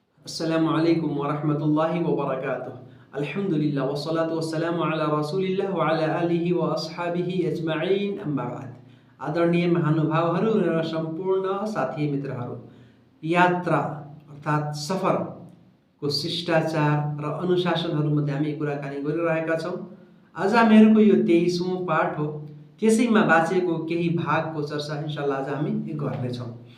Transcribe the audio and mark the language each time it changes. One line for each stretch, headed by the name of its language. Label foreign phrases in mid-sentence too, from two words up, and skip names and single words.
Arabic: السلام عليكم ورحمة الله وبركاته. الحمد لله والصلاة والسلام على رسول الله وعلى آله وأصحابه أجمعين أما بعد.
Nepali: आदरणीय महानुभावहरू र सम्पूर्ण साथी मित्रहरू, यात्रा अर्थात् सफरको शिष्टाचार र अनुशासनहरूमध्ये हामी कुराकानी गरिरहेका छौँ। आज हामीहरूको यो 23औं पाठ हो। त्यसैमा बाँचेको केही भागको चर्चा
Arabic: إن شاء الله
Nepali: आज हामी गर्नेछौँ।